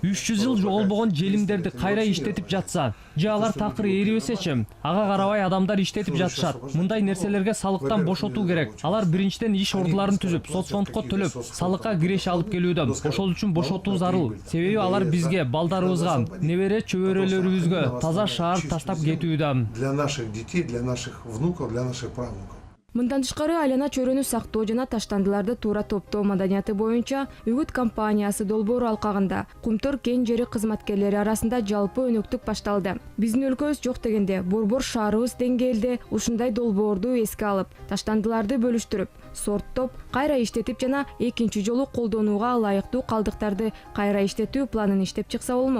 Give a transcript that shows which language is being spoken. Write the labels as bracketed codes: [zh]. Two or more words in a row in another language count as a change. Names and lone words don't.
[ky] 300 жыл жоголбогон желимдерди кайра иштетип жатса, же алар такыр эрибесечи, ага карабай адамдар иштетип жатышат. Мындай нерселерге салыктан бошотуу керек. Алар биринчиден иш ордуларын түзүп, соцфондко төлөп, салыкка киреш алып келүүдө. Ошол үчүн бошотуу зарыл. Себеби алар бизге, балдарыбызга, небере чөбөрөлөрүбүзгө таза шаар таштап кетүүдө. [ru] Для наших детей, для наших внуков, для наших правнуков. [ky] Мындан тышкары айлана чөйрөнү сактоо жана таштандыларды туура топтоо маданияты боюнча Үгүт компаниясы долбоор алкагында Кумтор кен жери кызматкерлери арасында жалпы өнөктүк башталды. Биздин өлкөбүз жок дегенде борбор шаарыбыз деңгээлде ушундай долбоорду эске алып, таштандыларды бөлүштүрүп, сорттоп, кайра иштетип жана экинчи жолу колдонууга ылайыктуу калдыктарды кайра иштетүү планын иштеп чыкса болмок.